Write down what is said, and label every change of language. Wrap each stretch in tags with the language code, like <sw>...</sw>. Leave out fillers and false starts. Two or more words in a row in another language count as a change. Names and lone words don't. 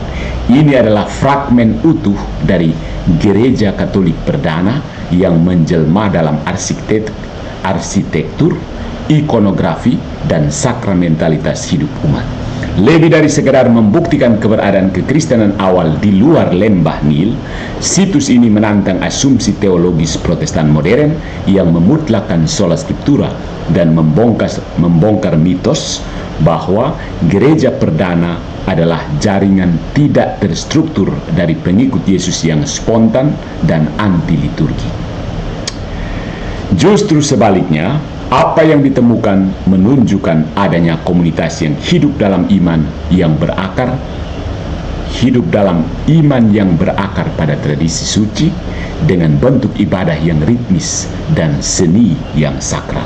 <id>Ini adalah fragmen utuh dari gereja Katolik perdana yang menjelma dalam arsitektur, ikonografi, dan sakramentalitas hidup umat. Lebih dari sekedar membuktikan keberadaan kekristenan awal di luar lembah Nil, situs ini menantang asumsi teologis Protestan modern yang memutlakkan</id> <la>sola scriptura</la> <id>dan membongkar mitos bahwa gereja perdana adalah jaringan tidak terstruktur dari pengikut Yesus yang spontan dan anti liturgi. Justru sebaliknya, apa yang ditemukan menunjukkan adanya komunitas yang hidup dalam iman yang berakar, pada tradisi suci dengan bentuk ibadah yang ritmis dan seni yang sakral.</id>